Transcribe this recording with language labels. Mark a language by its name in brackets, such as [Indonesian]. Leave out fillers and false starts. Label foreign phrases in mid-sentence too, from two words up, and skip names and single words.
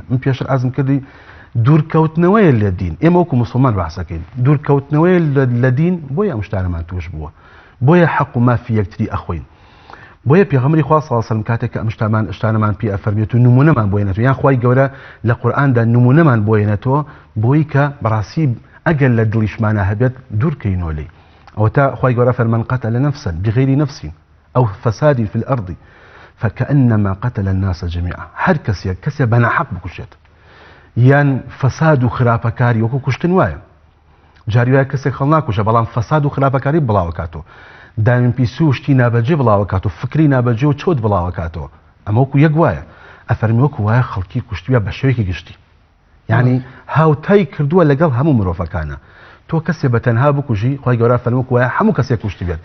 [Central Kurdish] من پێشتر ئازم کردی دوورکەوتنەوەی لە دین ئێمە وەکو مسلمان باسەکەین دوورکەوتنەوەی لە دین بۆیە ئەم شتانەمان توش بووە بۆیە حەق و مافی یەکتری ئەخۆین بۆیە پێغەمبەری خوا [Arabic] صلی الله علیه و سلم [Central Kurdish] کاتێک کە ئەم شتانەمان پێ ئەفەرمێت و نمونەمان بۆیەنێتەوە یان خوای گەورە لە قورئاندا نمونەمان بۆیەنێتەوە بۆی کە بەڕاستی ئەگەر لە دڵیشمانە هەبێت دوورکەینەوە لێی ئەوە تا خوای گەورە فەرمان [Arabic] قتل نفسا بغير نفس أو فساد في الأرض فكأنما قتل الناس جميعا [Persian] هر كسي بنا حق [Central Kurdish] بكشت یان فساد و خراپەکاری وەکو کوشتن وایە جاریوایە کەسێک خەڵ ناکوشە بەڵام فساد و خراپەکاری بڵاوکاتەوە دامین پیسو و شتی نابەجێ بڵاوکات و فکری نابەجێ و چۆت بڵاوکاتەوە ئەمە وەکو یەک وایە ئەفەرمی وەکو وایە خەڵکی کوشتویە بە شێوەیەکی گشتی یعنی هاوتای کردووە لەگەڵ هەموو مرۆڤەکانە تۆ کەسێ بەتەنها بکوژی خۆی گەورە فەرمووە وایە هەموو کەسێک کوشتی بێت